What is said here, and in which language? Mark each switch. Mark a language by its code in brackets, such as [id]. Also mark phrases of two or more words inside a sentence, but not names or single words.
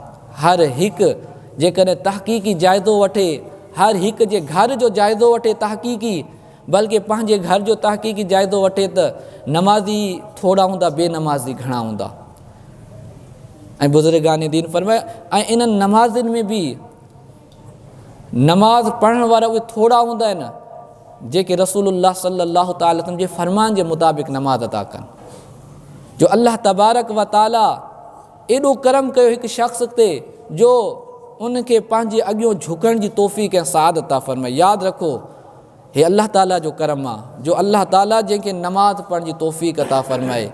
[sd] हर हिकु जेकॾहिं तहक़ीक़ी जाइज़ो वठे, हर हिकु जे घर जो जाइज़ो वठे तहक़ीक़ी, बल्कि पंहिंजे घर जो तहक़ीक़ी जाइज़ो वठे त नमाज़ी थोरा हूंदा, बेनमाज़ी घणा हूंदा। ऐं बुज़ुर्गान दीन फरमाया ऐं इन्हनि नमाज़िन में बि नमाज़ पढ़ण वारा उहे थोरा हूंदा आहिनि जेके रसूलुल्लाह [ar] صلى الله تعالى عليه وسلم [sd] जे फ़रमान जे मुताबिक़ नमाज़ अदा कनि। जो [ar] الله تبارك وتعالى [sd] एॾो करम कयो हिकु शख़्स ते जो उनखे पंहिंजे अॻियों झुकण जी तौफ़ीक़ ऐं साद अता फ़रमाए। यादि रखो हे [ar] الله تعالى [sd] जो करम आहे जो [ar] الله تعالى [sd] जंहिंखे नमाज़ पढ़ण जी तौफ़ीक़ अता फ़रमाए।